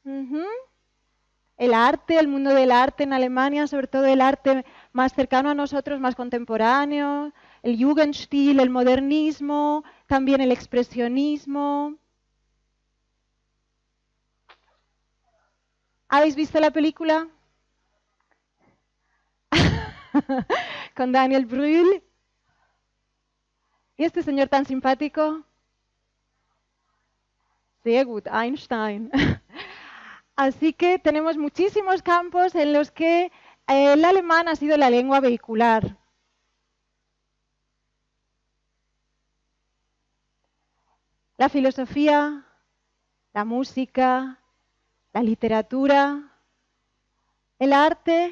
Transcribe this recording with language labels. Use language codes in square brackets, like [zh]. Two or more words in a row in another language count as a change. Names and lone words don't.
[es] El arte, el mundo del arte en Alemania, sobre todo el arte más cercano a nosotros, más contemporáneo, el Jugendstil, el modernismo, también el expresionismo. ¿Habéis visto la película? Con Daniel Brühl. ¿Y este señor tan simpático? [de] Sehr gut, Einstein. [es] Así que tenemos muchísimos campos en los que el alemán ha sido la lengua vehicular. La filosofía, la música, la literatura, el arte.